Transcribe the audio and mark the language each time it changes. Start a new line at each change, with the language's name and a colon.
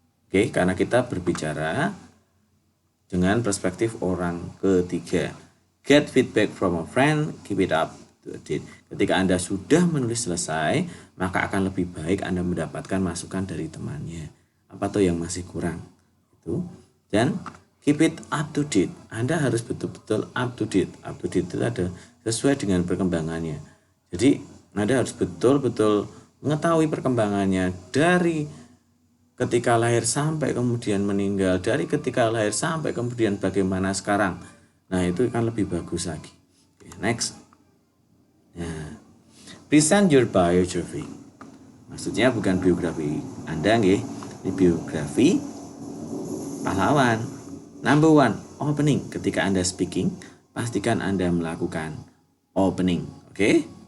Indonesian: Karena kita berbicara dengan perspektif orang ketiga.
English: Get feedback from a friend, keep it up to date.
Indonesian: Ketika Anda sudah menulis selesai, maka akan lebih baik Anda mendapatkan masukan dari temannya. Apa tuh yang masih kurang? Itu. Dan
English: keep it up to date.
Indonesian: Anda harus betul-betul up to date. Up to date itu ada sesuai dengan perkembangannya. Jadi Anda harus betul-betul mengetahui perkembangannya dari ketika lahir sampai kemudian meninggal, dari ketika lahir sampai kemudian bagaimana sekarang. Nah, itu akan lebih bagus lagi.
English: Next. Nah, present your biography.
Indonesian: Maksudnya bukan biografi Anda nggih, ini biografi pahlawan.
English: Number 1, opening.
Indonesian: Ketika Anda speaking, pastikan Anda melakukan opening. Oke?